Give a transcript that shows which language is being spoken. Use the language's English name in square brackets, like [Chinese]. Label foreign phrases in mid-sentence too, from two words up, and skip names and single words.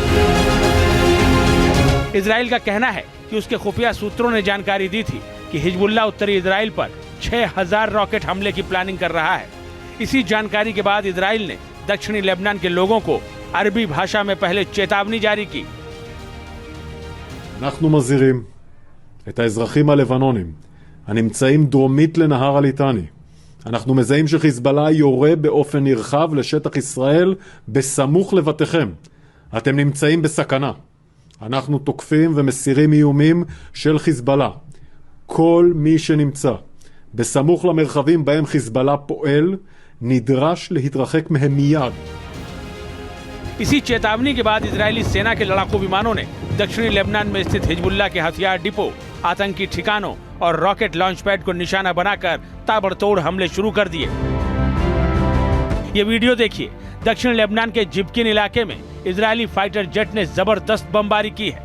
[Hindi] इजराइल का कहना है कि उसके खुफिया सूत्रों ने जानकारी दी थी कि हिजबुल्लाह उत्तरी इजराइल पर 6000 रॉकेट हमले की प्लानिंग कर रहा है। इसी जानकारी के बाद इजराइल ने दक्षिणी लेबनान के लोगों को अरबी भाषा में पहले चेतावनी जारी की। [Hebrew] אנחנו מזהירים את האזרחים הלבנונים הנמצאים דרומית לנהר הליטני. אנחנו מזהים שחיזבאללה יורה באופן נרחב לשטח ישראל בסמוך לבתיכם. אתם נמצאים בסכנה. אנחנו תוקפים ומסירים איומים של חיזבאללה. כל מי שנמצא בסמוך למרחבים בהם חיזבאללה פועל נדרש להתרחק מהם מיד. [Hindi] इसी चेतावनी के बाद इजरायली सेना के लड़ाकू विमानों ने दक्षिणी लेबनान में स्थित हिजबुल्लाह के हथियार डिपो, आतंकी ठिकानों और [English] rocket launch pad [Hindi] को निशाना बनाकर ताबड़तोड़ हमले शुरू कर दिए। ये वीडियो देखिए। दक्षिण लेबनान के जिब्किन इलाके में इजरायली [English] fighter jet [Hindi] ने जबरदस्त बमबारी की है।